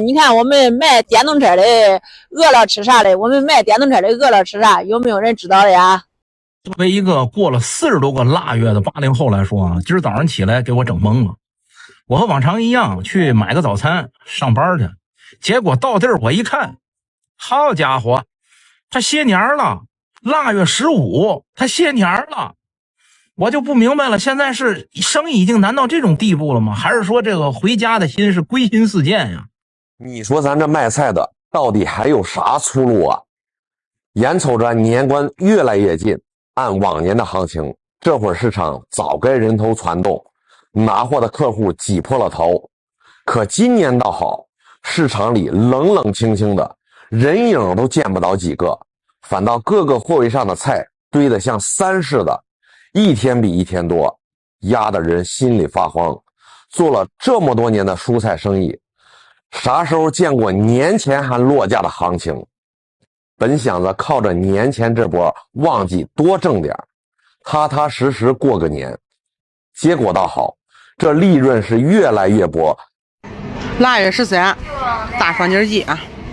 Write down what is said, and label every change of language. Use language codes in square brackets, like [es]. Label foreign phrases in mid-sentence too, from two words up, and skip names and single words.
[zh] 你看我們賣電動車的餓了吃啥的，我們賣電動車的餓了吃啥，有沒有人知道的呀？作為一個過了40多個臘月的80後來說啊，今兒早上起來給我整懵了。我和往常一樣去買個早餐上班去，結果到地兒我一看，好家伙，他歇年了。臘月15他歇年了，我就不明白了，現在是生意已經難到這種地步了嗎？還是說這個回家的心是歸心似箭呀？你說咱這賣菜的到底還有啥出路啊？眼瞅着年關越來越近，按往年的行情，這會兒市場早該人頭攒動，拿貨的客戶擠破了頭。可今年倒好，市場裡冷冷清清的，人影都見不到幾個，反倒各個貨位上的菜堆得像山似的，一天比一天多，壓得人心裡發慌。做了這麼多年的蔬菜生意，啥時候見過年前還落價的行情？本想着靠着年前這波旺季多掙點，踏踏實實過個年，結果倒好，這利潤是越來越薄。臘月13，大双筋鸡啊！